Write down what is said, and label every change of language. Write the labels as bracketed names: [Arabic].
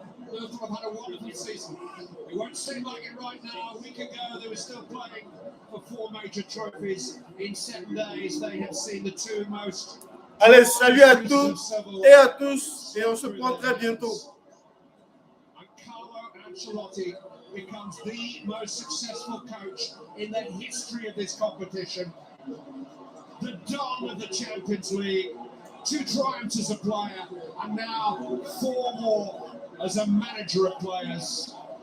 [English] Liverpool have had a wonderful season. It won't seem like it right now. A week ago, they were still playing for 4 major trophies. In 7 days, they have seen the 2 most. [French] Allez, salut à tous et à tous, et on se prend très bientôt. [English] Ancelotti becomes the most successful coach in the history of this competition. The Don of the Champions League, 2 triumphs as a player, and now 4 more as a manager of players.